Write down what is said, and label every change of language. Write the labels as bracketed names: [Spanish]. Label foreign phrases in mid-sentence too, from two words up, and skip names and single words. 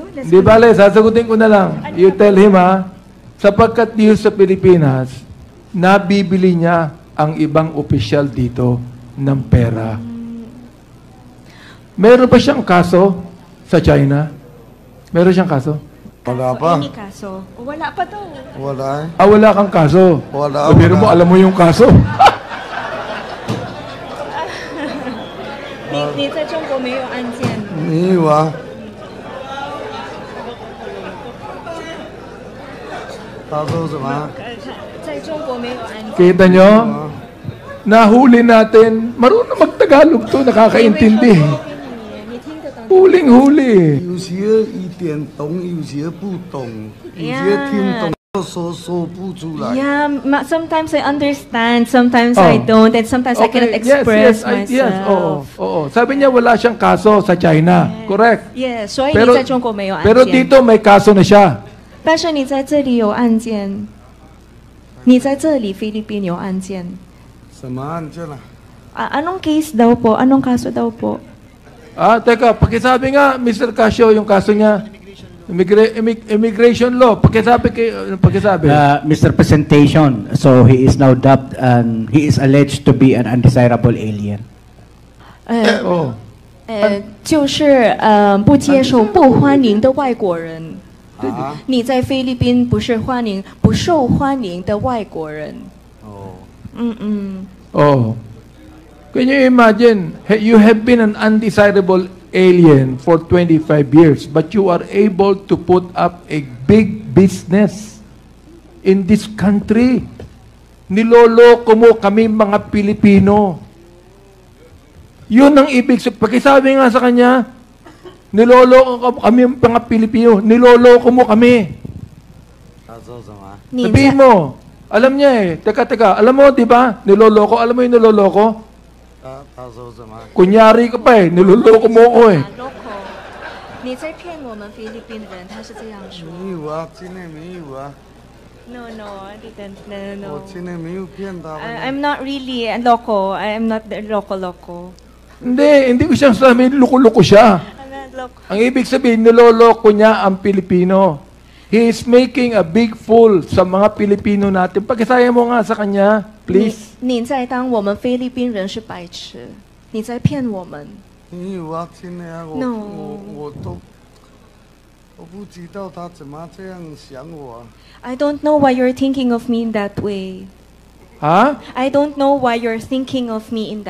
[Filipino] Di bale, sasagutin ko na lang. [English] You tell him [Filipino] sapagkat dito sa Pilipinas, nabibili niya ang ibang opisyal dito ng pera. Meron pa siyang kaso sa China? Meron siyang kaso? Wala pa. Kaso. Wala pa daw. Wala. Wala kang kaso. Wala. Pero mo, alam mo yung kaso. [Chinese] 你在中国没有案件？沒有啊。他說什麼？在中國沒有案件。 [Filipino] Kita nyo? Nahuli natin. Marunong mag-Tagalog to, nakakaintindi. [Chinese] 你聽得懂？ [Filipino] Huling-huli. [Chinese] 有些一點懂，有些不懂，有些聽懂說不出來。 [English] Yeah, sometimes I understand, sometimes I don't, and sometimes I cannot express myself. Yes, [Filipino] oo. Sabi niya wala siyang kaso sa China. [English] Correct. Yes, [Chinese] 所以 [Filipino] Pero [Chinese] 你在中國沒有案件。 [Filipino] dito may kaso na siya. [Chinese] 但是你在这里有案件，你在这里菲律宾有案件。什么案件啊？ [Filipino] Anong case daw po? Anong kaso daw po? Teka, pakisabi nga, Mr. Casio, yung kaso niya. [English] Immigration law. Pakisabi. Mr. Presentation, so he is now dubbed and he is alleged to be an undesirable alien. [Chinese] 哦，就是不接受、不欢迎的外国人。你在菲律宾不是不受欢迎的外国人。 [English] Oh. Can you imagine, you have been an undesirable alien for 25 years, but you are able to put up a big business in this country. [Filipino] Niloloko mo kami mga Pilipino. Yun ang ibig sabihin. Pakisabi nga sa kanya, niloloko kami mga Pilipino. Niloloko mo kami. Sabihin mo, alam niya eh. Teka, alam mo, di ba? Niloloko. Alam mo yung niloloko? Kunyari ka pa eh. Niloloko mo ako eh. [Chinese] 你在骗我们菲律宾人，他是这样说。没有啊，真的没有啊。 [English] No, I didn't. No. [Chinese] 我真的没有骗他们。 [English] I'm not really loco. I'm not the loco. [Filipino] Hindi ko siyang sabihin, loko-loko siya. [English] I'm not loco. [Filipino] Ang ibig sabihin, niloloko niya ang Pilipino. [English] He is making a big fool [Filipino] sa mga Pilipino natin. Pakisaya mo nga sa kanya, please. [Chinese] 你在当我们菲律宾人是白痴，你在骗我们。没有啊，真的啊，我不知道他怎么这样想我。 [English] I don't know why you're thinking of me in that way. 哈 I don't know why you're thinking of me in that